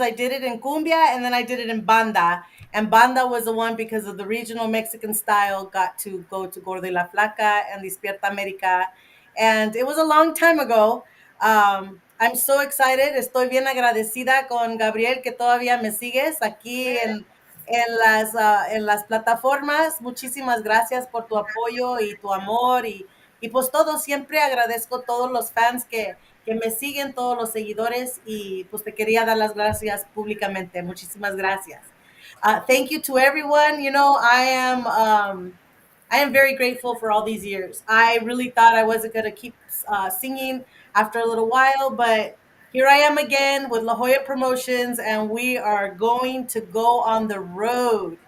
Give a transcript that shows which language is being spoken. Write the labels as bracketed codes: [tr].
[en] I did it in cumbia and then I did it in banda. And banda was the one because of the regional Mexican style, got to go to Gordo y la Flaca and Despierta America. And it was a long time ago. I'm so excited. [es] Estoy bien agradecida con Gabriel que todavía me sigues aquí en las plataformas. Muchísimas gracias por tu apoyo y tu amor y pues todo. Siempre agradezco todos los fans que me siguen, todos los seguidores y pues te quería dar las gracias públicamente. [en] Muchísimas gracias. Thank you to everyone. You know, I am very grateful for all these years. I really thought I wasn't going to keep singing after a little while, but here I am again with La Joya Promotions, and we are going to go on the road.